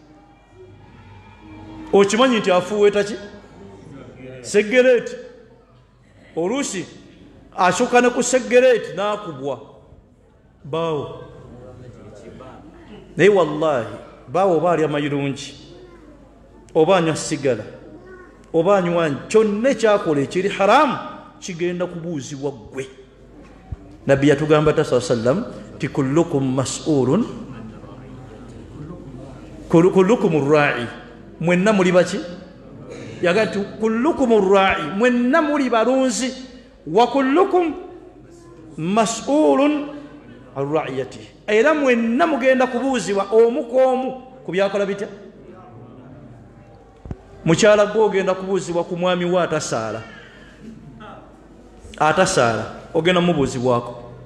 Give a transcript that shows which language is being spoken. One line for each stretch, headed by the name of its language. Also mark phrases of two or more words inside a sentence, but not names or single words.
Ganda: okimanyi nti afuuweta ki segereeti oluusi asukka ne ku segereeti n'akubwa baawo naye wallahi baawo oba alya mayirungi oba anywa sigala oba anywa kyonna ekyakola ekiri haramu kigenda kubuuzibwa ggwe nabbi yatugamba ta sallam ti
Arabic: كلكم مسؤول كلكم راع
Ganda: mwenna muli baki yagati
Arabic: كلكم راع
Ganda: mwenna muli balunzi
Arabic: وكلكم مسؤول عن رعيته
Ganda: era mwenna mugenda kubuuzibwa omu k'omu ku byakola bitya mukyala gwe ogenda kubuuzibwa ku mwami we atasaala ogenda mubuuzibwako